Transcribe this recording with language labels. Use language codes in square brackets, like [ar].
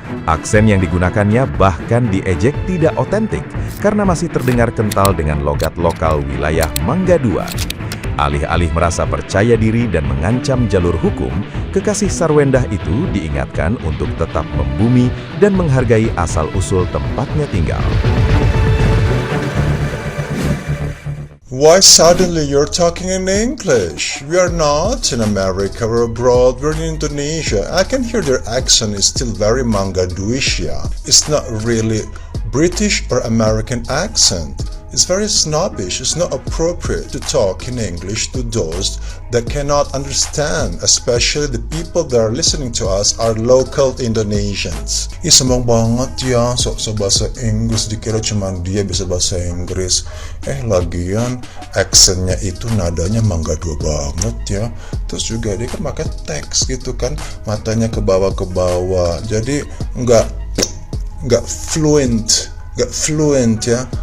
[id] Aksen yang digunakannya bahkan diejek tidak otentik karena masih terdengar kental dengan logat lokal wilayah Mangga Dua. Alih-alih merasa percaya diri dan mengancam jalur hukum, kekasih Sarwendah itu diingatkan untuk tetap membumi dan menghargai asal-usul tempatnya tinggal. [en] Why suddenly you're talking in English? We are not in America or abroad, we're in Indonesia. I can hear their accent is still very Manggaduish, yeah. It's not really British or American accent. It's very snobbish. It's not appropriate to talk in English to those that cannot understand, especially the people that are listening to us are local Indonesians. [id] Ih, sombong banget ya, sok-sok bahasa Inggris, dikira cuman dia bisa bahasa Inggris. Lagian aksennya itu nadanya Mangga Dua banget ya. Terus juga dia kan pakai teks gitu kan, matanya ke bawah, jadi nggak fluent ya.